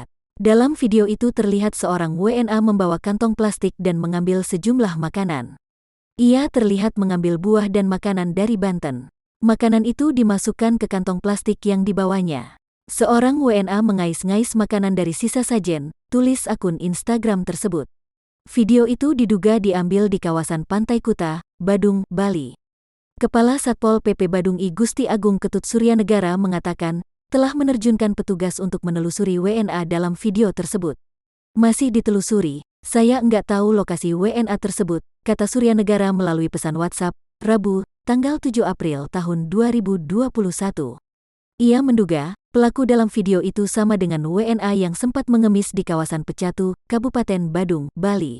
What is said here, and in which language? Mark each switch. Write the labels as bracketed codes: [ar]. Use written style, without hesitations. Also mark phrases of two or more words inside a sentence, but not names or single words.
[id] Dalam video itu terlihat seorang WNA membawa kantong plastik dan mengambil sejumlah makanan. Ia terlihat mengambil buah dan makanan dari Banten. Makanan itu dimasukkan ke kantong plastik yang dibawanya. Seorang WNA mengais-ngais makanan dari sisa sajen, tulis akun Instagram tersebut. Video itu diduga diambil di kawasan Pantai Kuta, Badung, Bali. Kepala Satpol PP Badung I Gusti Agung Ketut Suryanegara mengatakan, telah menerjunkan petugas untuk menelusuri WNA dalam video tersebut. Masih ditelusuri, saya nggak tahu lokasi WNA tersebut, kata Suryanegara melalui pesan WhatsApp, Rabu, tanggal 7 April tahun 2021. Ia menduga, pelaku dalam video itu sama dengan WNA yang sempat mengemis di kawasan Pecatu, Kabupaten Badung, Bali.